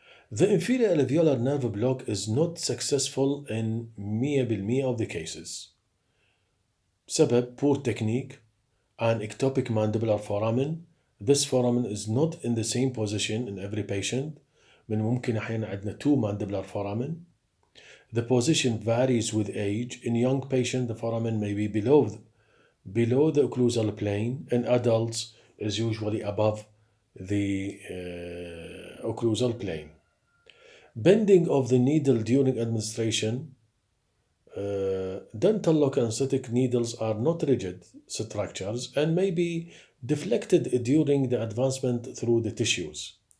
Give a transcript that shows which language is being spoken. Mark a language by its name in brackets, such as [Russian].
[English] The inferior alveolar nerve block is not successful in 100% of the cases. سبب poor technique and ectopic mandibular foramen. This foramen is not in the same position in every patient. [Arabic] من ممكن أحيانا عندنا [English] two mandibular foramen. The position varies with age. In young patients, the foramen may be below the occlusal plane. In adults, is usually above the occlusal plane. Bending of the needle during administration. Dental local anesthetic needles are not rigid structures and may be deflected during the advancement through the tissues.